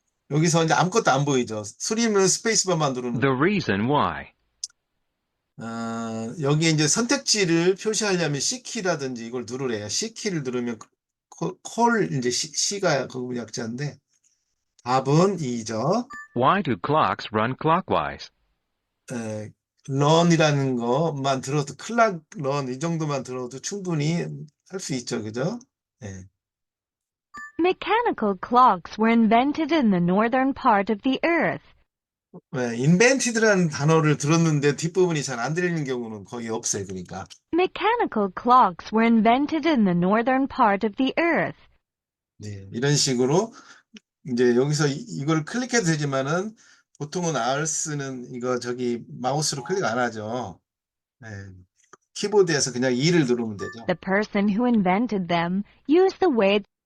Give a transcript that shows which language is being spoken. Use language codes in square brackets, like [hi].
[ko] 여기서 이제 아무것도 안 보이죠. 수리면 스페이스바만 누르는 [en] The reason why. [ko] 여기 이제 선택지를 표시하려면 C키라든지 이걸 누르래요. C키를 누르면 콜 이제 C가 그 약자인데 답은 2죠. [en] Why do clocks run clockwise? [ko] run이라는 것만 들어도 클락 run 이 정도만 들어도 충분히 할 수 있죠. 그죠? 네. [en] Mechanical clocks were invented in the northern part of the earth. [ko] invented라는 단어를 들었는데 뒷부분이 잘 안 들리는 경우는 거의 없어요. 그러니까. [en] Mechanical clocks were invented in the northern part of the earth. [ko] 네, 이런 식으로 이제 여기서 이걸 클릭해도 되지만은 보통은 R쓰는 이거 저기 마우스로 클릭 안 하죠. 네, 키보드에서 그냥 2를 누르면 되죠. [en] The person who invented them used the way